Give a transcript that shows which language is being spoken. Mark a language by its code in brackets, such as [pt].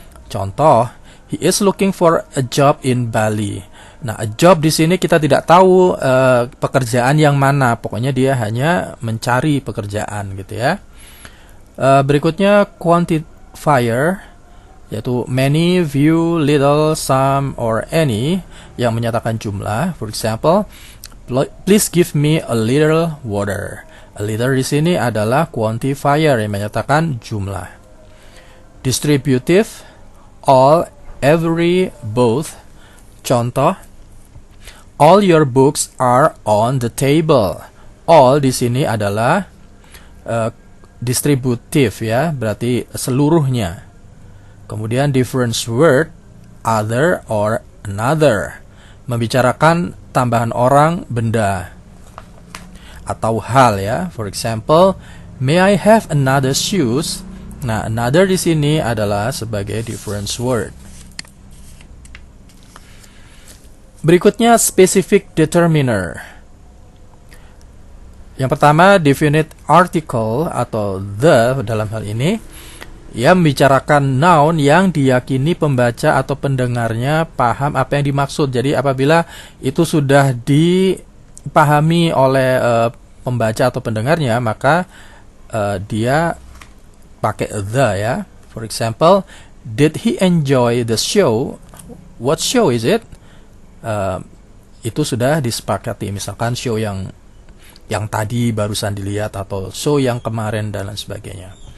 [id] Contoh, [en] he is looking for a job in Bali. [id] Nah, a job di sini kita tidak tahu pekerjaan yang mana, pokoknya dia hanya mencari pekerjaan gitu ya. Berikutnya quantifier, yaitu many, few, little, some, or any, yang menyatakan jumlah. [en] For example, please give me a little water. [id] A little di sini adalah quantifier yang menyatakan jumlah. [en] Distributive, all, every, both. [id] Contoh, [en] all your books are on the table. [id] All di sini adalah distributive ya, berarti seluruhnya. Kemudian difference word, other or another, membicarakan tambahan orang, benda, atau hal ya. [en] For example, may I have another shoes? [id] Nah, another di sini adalah sebagai difference word. Berikutnya specific determiner. Yang pertama definite article atau the dalam hal ini, ia membicarakan noun yang diyakini pembaca atau pendengarnya paham apa yang dimaksud. Jadi apabila itu sudah dipahami oleh pembaca atau pendengarnya, maka dia pakai the ya. [en] For example, did he enjoy the show? What show is it? [id] Itu sudah disepakati, misalkan show yang tadi barusan dilihat atau show yang kemarin dan lain sebagainya.